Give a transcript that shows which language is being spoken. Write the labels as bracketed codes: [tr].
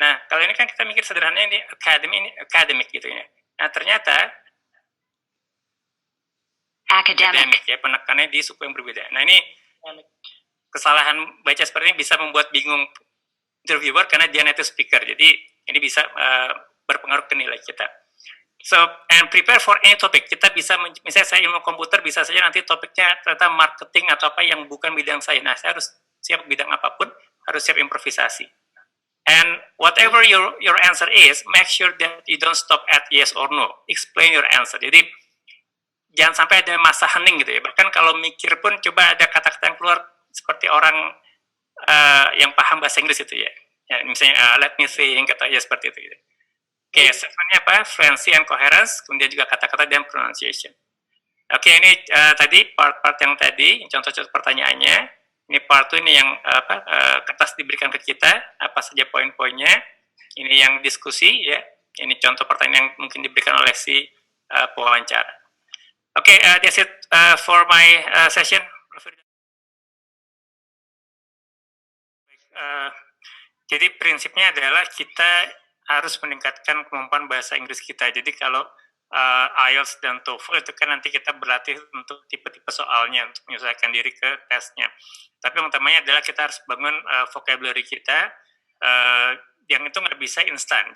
[id] Nah, kalau ini kan kita mikir sederhananya ini academy, ini academic gitu ya. Nah, ternyata academic ya, penekanannya di suku yang berbeda. Nah, ini kesalahan baca seperti ini bisa membuat bingung interviewer karena dia native speaker. Jadi, ini bisa berpengaruh ke nilai kita. [en] So, and prepare for any topic. [id] Kita bisa, misalnya saya ilmu komputer, bisa saja nanti topiknya ternyata marketing atau apa yang bukan bidang saya. Nah, saya harus siap bidang apapun, harus siap improvisasi. [en] And whatever your answer is, make sure that you don't stop at yes or no. Explain your answer. [id] Jadi jangan sampai ada masa hening gitu ya. Bahkan kalau mikir pun coba ada kata-kata yang keluar seperti orang yang paham bahasa Inggris itu ya. Ya misalnya [en] let me think [id] kata ya seperti itu. Gitu. Oke, sebenarnya apa? Fluency and coherence, kemudian juga kata-kata dan pronunciation. Oke, ini tadi part-part yang tadi, contoh-contoh pertanyaannya. Ini part 2 ini yang kertas diberikan ke kita, apa saja poin-poinnya. Ini yang diskusi ya. Ini contoh pertanyaan yang mungkin diberikan oleh si pewawancara. [en] Oke, that's it for my session. [id] Jadi prinsipnya adalah kita harus meningkatkan kemampuan bahasa Inggris kita. Jadi kalau IELTS dan TOEFL itu kan nanti kita berlatih untuk tipe-tipe soalnya untuk menyesuaikan diri ke tesnya. Tapi yang utamanya adalah kita harus bangun vocabulary kita yang itu nggak bisa instan.